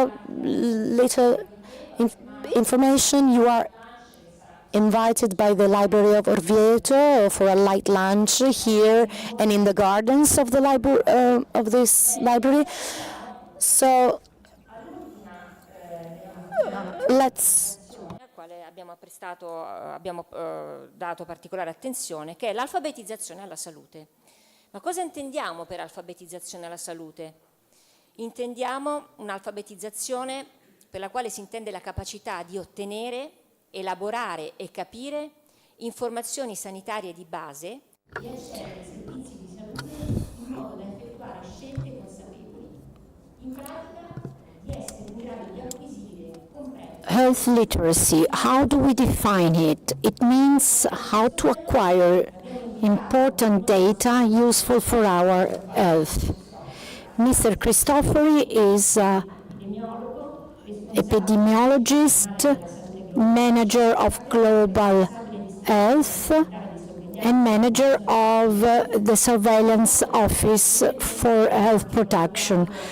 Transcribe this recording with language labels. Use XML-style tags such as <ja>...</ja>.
<en>Later information, you are invited by the Library of Orvieto for a light lunch here and in the gardens of the library of this library. So let's.</en> <it>Al quale abbiamo dato particolare attenzione, che è l'alfabetizzazione alla salute. Ma cosa intendiamo per alfabetizzazione alla salute? Intendiamo un'alfabetizzazione per la quale si intende la capacità di ottenere, elaborare e capire informazioni sanitarie di base e accedere ai servizi di salute in modo da effettuare scelte consapevoli, in pratica di essere in grado di acquisire, comprendere.</it> <en>Health literacy, how do we define it? It means how to acquire important data useful for our health. Mr. Cristofori is epidemiologist, manager of global health, and manager of the surveillance office for health protection.</en>